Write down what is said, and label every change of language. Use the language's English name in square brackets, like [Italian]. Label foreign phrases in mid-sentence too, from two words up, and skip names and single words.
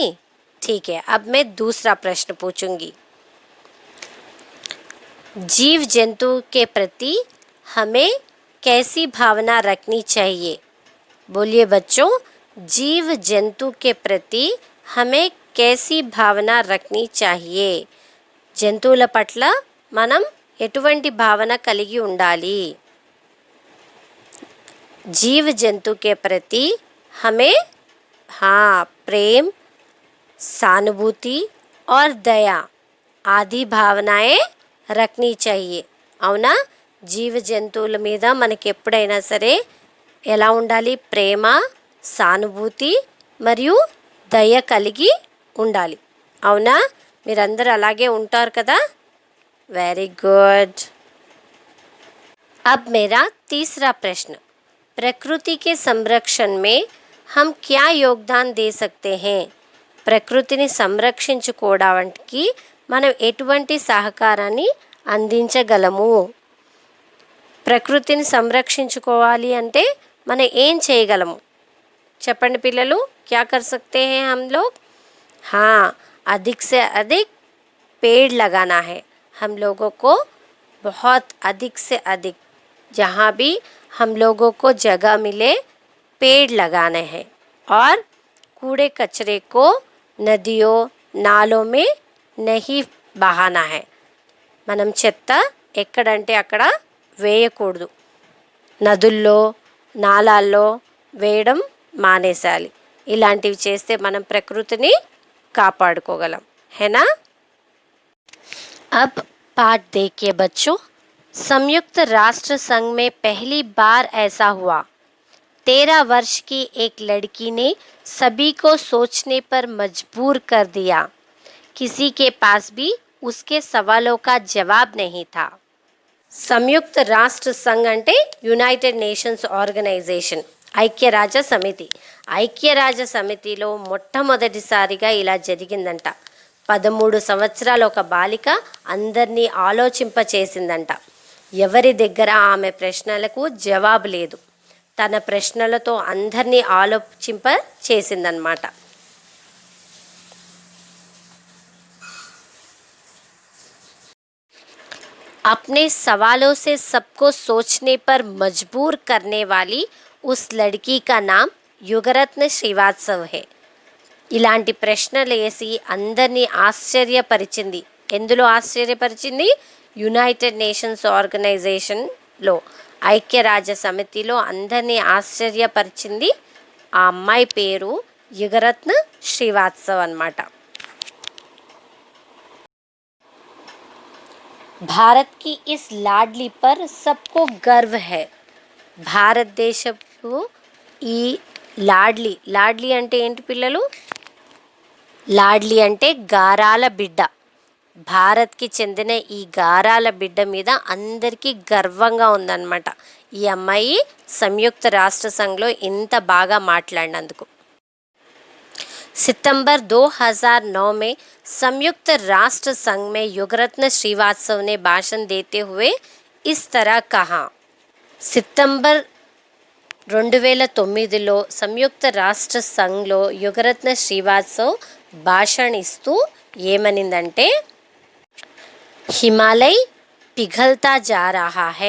[Hindi] ठीक है, अब मैं दूसरा प्रश्न पूछूंगी। जीव जंतु के प्रति हमें कैसी भावना रखनी चाहिए? बोलिए बच्चों, जीव जंतु के प्रति हमें कैसी भावना रखनी चाहिए? [Telugu] జంతువుల పట్ల మనం ఎటువంటి భావన కలిగి ఉండాలి? [Hindi] जीव जंतु के प्रति हमें प्रेम, सहानुभूति और दया आदि भावनाएँ रखनी चाहिए, [Telugu] అవునా? జీవ జంతువుల మీద మనకి ఎప్పుడైనా సరే ఎలా ఉండాలి? ప్రేమ, సానుభూతి మరియు దయ కలిగి ఉండాలి, అవునా? మీరందరూ అలాగే ఉంటారు కదా? [English] very good. [Hindi] अब मेरा तीसरा प्रश्न। प्रकृति के संरक्षण में हम क्या योगदान दे सकते हैं? [Telugu] ప్రకృతిని సంరక్షించుకోవడానికి మనం ఎటువంటి సహకారాన్ని అందించగలము? ప్రకృతిని సంరక్షించుకోవాలి అంటే మనం ఏం చేయగలము చెప్పండి పిల్లలు? [Hindi] क्या कर सकते हैं हम लोग? हाँ, अधिक से अधिक पेड़ लगाना है। हम लोगों को बहुत अधिक से अधिक, जहाँ भी हम लोगों को जगह मिले, पेड़ लगाने हैं। और कूड़े कचरे को नदियों नालों में नहीं बहाना है। [Telugu] మనం చెత్త ఎక్కడంటే అక్కడ వేయకూడదు। నదుల్లో నాలాల్లో వేయడం మానేసాలి। ఇలాంటివి చేస్తే మనం ప్రకృతిని కాపాడుకోగలం, [Hindi] है ना? अब पाठ देखिए बच्चों। संयुक्त राष्ट्र संघ में पहली बार ऐसा हुआ। 13 वर्ष की एक लड़की ने सभी को सोचने पर मजबूर कर दिया। किसी के पास भी उसके सवालों का जवाब नहीं था. [Telugu] సంయుక్త రాష్ట్ర సంఘ్ అంటే యునైటెడ్ నేషన్స్ ఆర్గనైజేషన్, ఐక్యరాజ్య సమితి. ఐక్యరాజ్య సమితిలో మొట్టమొదటిసారిగా ఇలా జరిగిందంట. 13 సంవత్సరాల ఒక బాలిక అందరినీ ఆలోచింపచేసిందంట. ఎవరి దగ్గర ఆమె ప్రశ్నలకు జవాబు లేదు. తన ప్రశ్నలతో అందరినీ ఆలోచింప చేసిందనమాట. [Hindi] अपने सवालों से सबको सोचने पर मजबूर करने वाली उस लड़की का नाम యుగరత్న శ్రీవాత్సవ్ है. [Telugu] ఇలాంటి ప్రశ్నలు వేసి అందరినీ ఆశ్చర్యపరిచింది. ఎందులో ఆశ్చర్యపరిచింది? యునైటెడ్ నేషన్స్ ఆర్గనైజేషన్లో, ఐక్యరాజ్య సమితిలో అందరినీ ఆశ్చర్యపరిచింది. ఆ అమ్మాయి పేరు యుగరత్న శ్రీవాత్సవ్ అన్నమాట. [Hindi] భారత్ की इस लाडली पर सबको गर्व है. [Telugu] భారతదేశపు ఈ లాడ్లీ అంటే ఏంటి పిల్లలు? లాడ్లీ అంటే గారాల బిడ్డ. భారత్కి చెందిన ఈ గారాల బిడ్డ మీద అందరికీ గర్వంగా ఉందన్నమాట. ఈ అమ్మాయి సంయుక్త రాష్ట్ర సంఘ్లో ఇంత బాగా మాట్లాడినందుకు. [Hindi] सितंबर 2009 में संयुक्त राष्ट्र संघ में युगरत्न श्रीवात्सव ने भाषण देते हुए इस तरह कहा. [Telugu] सितंबर 2009లో సంయుక్త రాష్ట్ర సంఘ్లో యుగరత్న శ్రీవాత్సవ్ భాషణ ఇస్తూ ఏమనిందంటే, [Hindi] हिमालय पिघलता जा रहा है.